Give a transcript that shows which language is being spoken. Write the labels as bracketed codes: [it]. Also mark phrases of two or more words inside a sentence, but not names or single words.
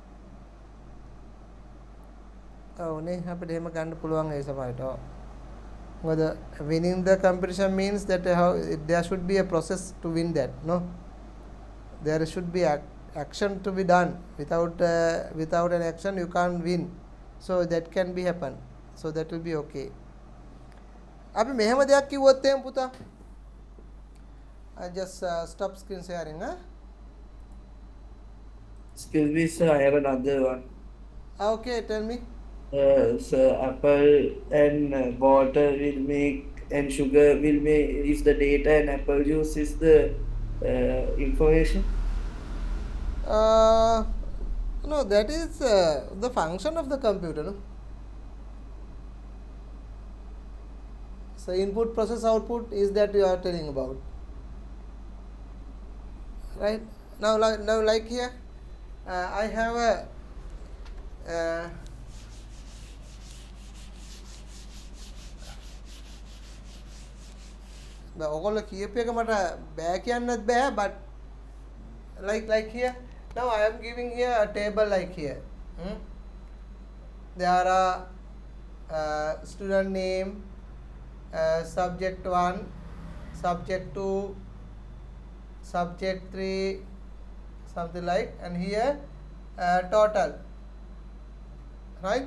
[si] ඔව් නේ අපිට එහෙම ගන්න පුළුවන් ඒ සමහරට [en] Whether winning the competition means that there should be a process to win that. No, there should be action to be done. Without an action you can't win. So that can be happen. So that will be okay. [si] අපි මෙහෙම දෙයක් කිව්වොත් එහෙම පුතා. [en] I just stop screen sharing. Excuse me, sir, I have another one. Okay, tell me. So apple and water will make, and sugar will make, is the data, and apple juice is the information. No, that is the function of the computer. No? So input, process, output is that you are telling about, right? Now like here, I have a [si] ඔගොල්ලෝ කියප එක මට බෑ කියන්නත් බෑ, [en] but like here, now I am giving here a table like here. There are student name, subject 1, subject 2, subject 3, something like, and here total, right?